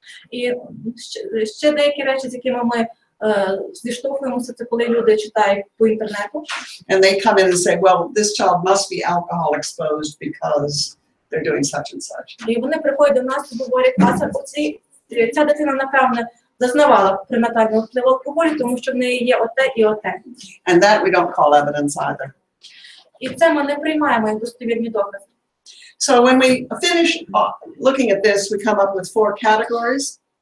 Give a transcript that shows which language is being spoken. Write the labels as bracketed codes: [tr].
[uk] І ще деякі речі, з якими ми зіштовхуємося, це коли люди читають по інтернету. [en] And they come in and say, well, this child must be alcohol exposed because they're doing such and such. [uk] І вони приходять до нас і говорять, ця дитина, напевне, зазнавала пренатального впливу алкоголю, тому що в неї є оте і оте. [en] And that we don't call evidence either. [uk] І це ми не приймаємо як достовірні докази. [en] So when we finish looking at this, we come up with 4 categories.